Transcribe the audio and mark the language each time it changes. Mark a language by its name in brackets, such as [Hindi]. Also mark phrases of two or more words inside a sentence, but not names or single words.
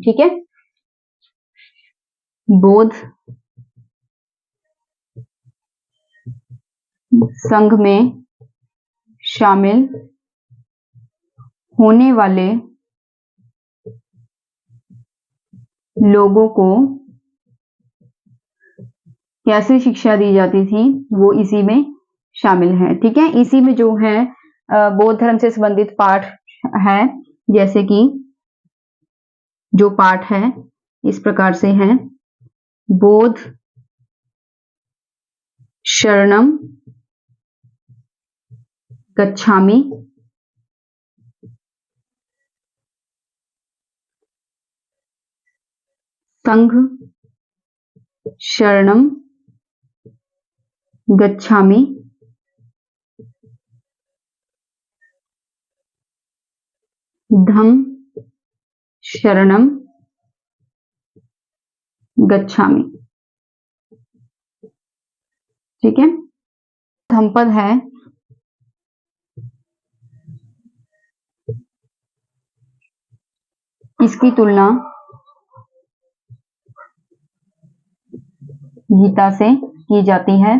[Hindi] ठीक है, बौद्ध संघ में शामिल होने वाले लोगों को कैसे शिक्षा दी जाती थी वो इसी में शामिल है। ठीक है, इसी में जो है बौद्ध धर्म से संबंधित पाठ है, जैसे कि जो पाठ है इस प्रकार से है: बोध [Pali] शरणम गच्छामि, संघ शरणम गच्छामि, धम्म शरणम गच्छामि। [Hindi] ठीक है, धम्मपद है इसकी तुलना गीता से की जाती है।